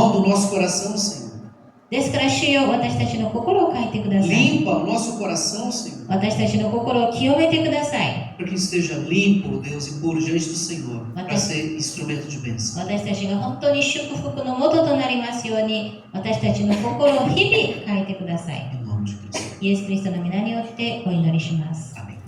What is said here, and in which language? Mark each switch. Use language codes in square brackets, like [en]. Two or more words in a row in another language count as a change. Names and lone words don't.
[pt] Molda o nosso coração, Senhor. [ja] ですから主よ、私たちの心を変えてください。 [pt] Limpa o nosso coração, Senhor. [ja] 私たちの心を清めてください。 [pt] Para que esteja limpo, Deus, e puro diante do Senhor, para ser instrumento de bênção. [ja] 私たちが本当に祝福のもととなりますように、私たちの心を日々変えてください。 [pt] Em nome de Cristo. [ja] イエス・キリストの皆によってお祈りします。